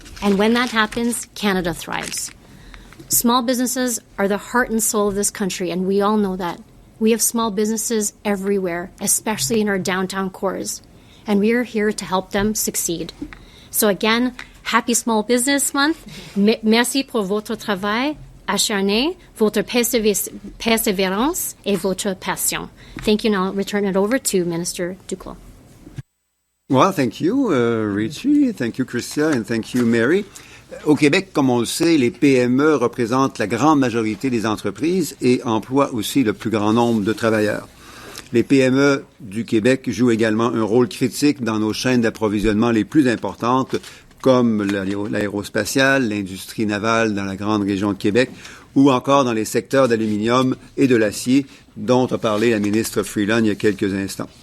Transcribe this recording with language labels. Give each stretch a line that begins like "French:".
English: And when that happens, Canada thrives. Small businesses are the heart and soul of this country, and we all know that. We have small businesses everywhere, especially in our downtown cores, and we are here to help them succeed. So again, happy Small Business Month.
French: Merci pour votre travail acharné, votre persévérance et votre passion.
English: Thank you. Now I'll return it over to Minister Duclos. Well, thank you, Rechie. Thank you, Chrystia, and thank you, Mary.
French: Au Québec, comme on le sait, les PME représentent la grande majorité des entreprises et emploient aussi le plus grand nombre de travailleurs. Les PME du Québec jouent également un rôle critique dans nos chaînes d'approvisionnement les plus importantes, comme l'aérospatiale, l'industrie navale dans la grande région de Québec, ou encore dans les secteurs d'aluminium et de l'acier, dont a parlé la ministre Freeland il y a quelques instants.